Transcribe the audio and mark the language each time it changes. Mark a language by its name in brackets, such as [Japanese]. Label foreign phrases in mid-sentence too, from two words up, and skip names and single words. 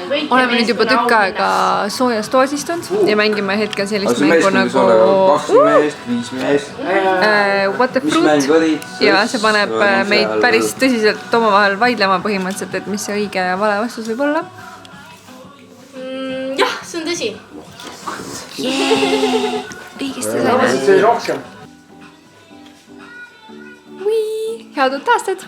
[Estonian] oleme nüüd juba tükk aega soojas toas istunud ja mängime hetkel sellist mängu nagu 2 meest, 5 meest. What the Fruit ja see paneb meid päris tõsiselt omavahel vaidlema põhimõtteliselt, et mis see õige ja vale vastus võib olla. Jah, see on tõsi. Õigesti saime. Head uut aastat!